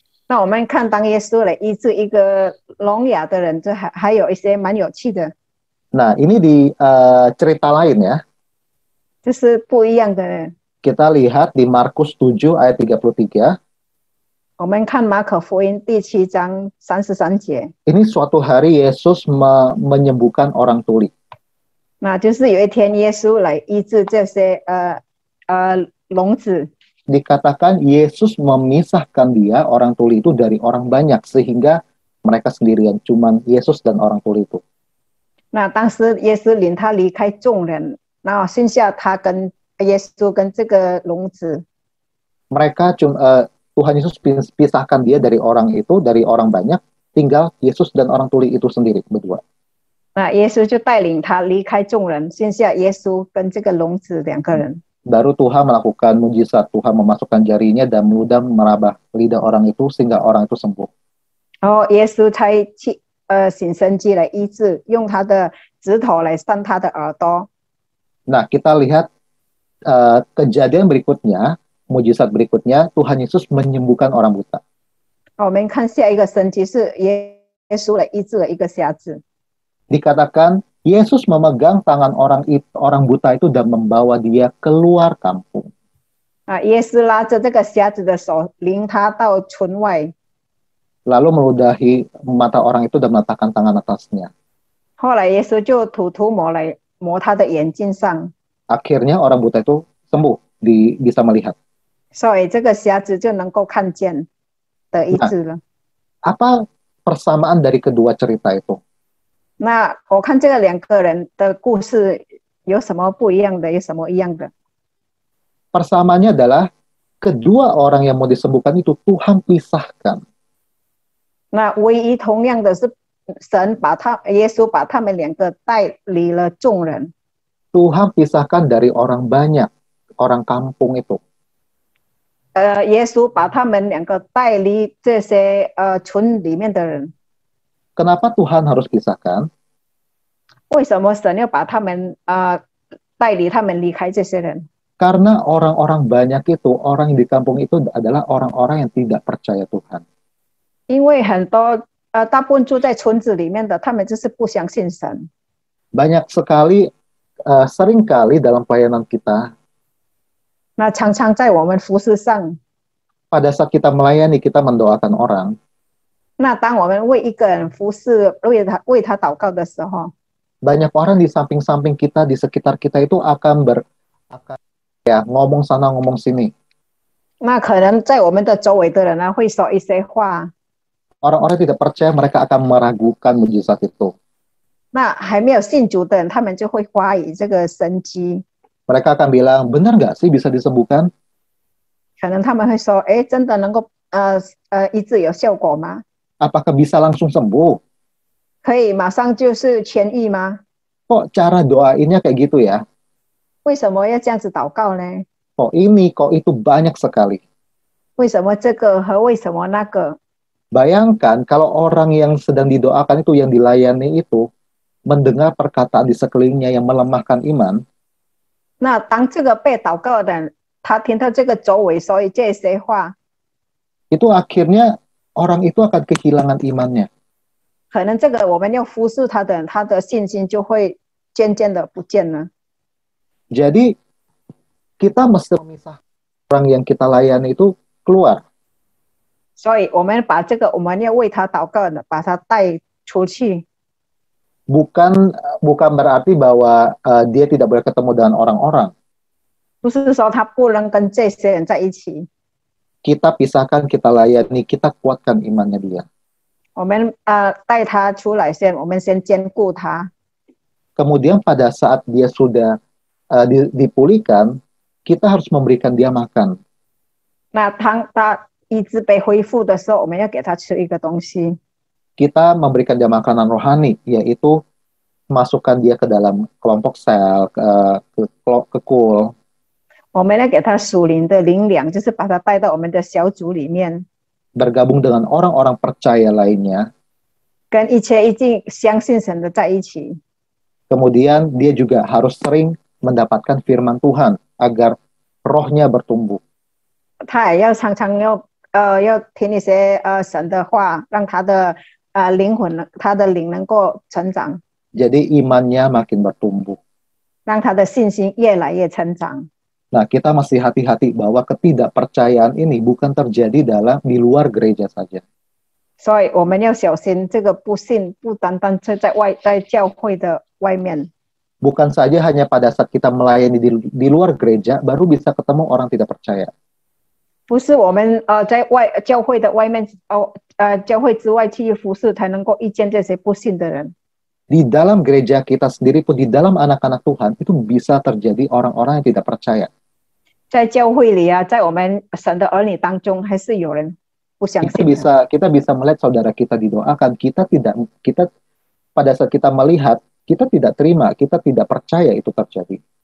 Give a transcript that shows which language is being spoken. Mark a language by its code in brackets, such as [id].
[zh] 那我们看当耶稣来医治一个聋哑的人，这还有一些蛮有趣的， [id] Nah, ini di cerita lain ya. [zh] 就是不一样的人。 [id] Kita lihat di Markus 7 ayat 33. [zh] 我们看马可福音第7章33节， [id] Ini suatu hari Yesus menyembuhkan orang tuli. [zh] 那就是有一天耶稣来医治这些聋子。 [id] Dikatakan Yesus memisahkan dia, orang tuli itu, dari orang banyak, sehingga mereka sendirian, cuman Yesus dan orang tuli itu. [zh] 那当时耶稣领他离开众人，然后剩下他跟耶稣跟这个聋子。 [id] Mereka Tuhan Yesus pisahkan dia dari orang itu, dari orang banyak, tinggal Yesus dan orang tuli itu sendiri berdua. [zh] 那耶稣就带领他离开众人，剩下耶稣跟这个聋子2个人。 [id] Baru Tuhan melakukan mujizat, Tuhan memasukkan jarinya dan mudah meraba lidah orang itu sehingga orang itu sembuh. [zh] 然后耶稣才去行神迹来医治，用他的指头来扇他的耳朵。 [id] Nah, kita lihat kejadian berikutnya, mujizat berikutnya, Tuhan Yesus menyembuhkan orang buta. [zh] 我们看下一个神迹是耶稣来医治了一个瞎子。 [id] Dikatakan Yesus memegang tangan orang buta itu dan membawa dia keluar kampung. [zh] 耶稣拉着这个瞎子的手，领他到村外。 [id] Lalu meludahi mata orang itu dan meletakkan tangan atasnya. [zh] 后来耶稣就涂抹来抹他的眼睛上， [id] Akhirnya orang buta itu sembuh, bisa melihat. [zh] 所以这个瞎子就能够看见得医治了。 [id] Apa persamaan dari kedua cerita itu? [zh] 那我看这个2个人的故事有什么不一样的，有什么一样的？ [id] Persamaannya adalah kedua orang yang mau disembuhkan itu Tuhan pisahkan. [zh] 那唯一同样的是，耶稣把他们2个带离了众人。 [id] Tuhan pisahkan dari orang banyak, orang kampung itu. [zh] 耶稣把他们2个带离这些村里面的人。 [id] Kenapa Tuhan harus pisahkan? [zh] 为什么神要把他们带离他们离开这些人？ [id] Karena orang-orang banyak itu, orang yang di kampung itu adalah orang-orang yang tidak percaya Tuhan. [zh] 因为很多大部分住在村子里面的，他们就是不相信神。 [id] Banyak sekali, seringkali dalam pelayanan kita, [zh] 那常常在我们服事上， [id] pada saat kita melayani, kita mendoakan orang, [zh] 那当我们为一个人服事，为他祷告的时候， [id] banyak orang di samping-samping kita, di sekitar kita itu akan ya ngomong sana ngomong sini. [zh] 那可能在我们的周围的人呢，会说一些话。 [id] Orang-orang tidak percaya, mereka akan meragukan mujizat itu. [zh] 那还没有信主的人，他们就会怀疑这个神迹。 [id] Mereka akan bilang, benar nggak sih bisa disembuhkan? [zh] 可能他们会说，哎，真的能够医治有效果吗？ [id] Apakah bisa langsung sembuh? [zh] 可以马上就是痊愈吗？ [id] Kok cara doainnya kayak gitu ya? [zh] 为什么要这样子祷告呢？ [id] Kok ini, kok itu, banyak sekali. [zh] 为什么这个和为什么那个？ [id] Bayangkan kalau orang yang sedang didoakan itu, yang dilayani itu, mendengar perkataan di sekelilingnya yang melemahkan iman, [zh] 那当这个被祷告的人，他听到这个周围说这些话， [id] itu akhirnya orang itu akan kehilangan imannya. [zh] 可能这个我们要服侍他的人，他的信心就会渐渐的不见了。 [id] Jadi kita mesti memisah orang yang kita layani itu keluar. [zh] 所以我们把这个我们要为他祷告的，把他带出去。 [id] Bukan berarti bahwa dia tidak boleh ketemu dengan orang-orang. [zh] 不是说他不能跟这些人在一起， [id] Kita pisahkan, kita layani, kita kuatkan imannya dia. [zh] 我们带他出来先，我们先兼顾他。 [id] Kemudian pada saat dia sudah dipulihkan, kita harus memberikan dia makan. [zh] 那当他医治被恢复的时候，我们要给他吃一个东西。 [id] Kita memberikan dia makanan rohani, yaitu masukkan dia ke dalam kelompok sel, ke kul. [zh] 我们要给他属灵的灵粮，就是把他带到我们的小组里面， [id] Bergabung dengan orang-orang percaya lainnya. [zh] 跟一切已经相信神的在一起。 [id] Kemudian dia juga harus sering mendapatkan firman Tuhan agar rohnya bertumbuh. [zh] 他也要常常要听一些神的话，让他的灵魂、他的灵能够成长， [id] Jadi imannya makin bertumbuh. [zh] 让他的信心越来越成长。 [id] Nah, kita masih hati-hati bahwa ketidakpercayaan ini bukan terjadi di luar gereja saja. [zh] 所以我们要小心，这个不信不单单是在教会的外面， [id] Bukan saja hanya pada saat kita melayani di luar gereja baru bisa ketemu orang tidak percaya. [zh] 不是我们在教会的外面教会之外去服侍才能够遇见这些不信的人。 [id] Di dalam gereja kita sendiri pun, di dalam anak-anak Tuhan itu bisa terjadi orang-orang yang tidak percaya. [zh] 在教会里啊，在我们神的儿女当中，还是有人不相信的。 [id] Kita bisa melihat saudara kita didoakan, kita pada saat kita melihat, kita tidak terima, kita tidak percaya itu terjadi.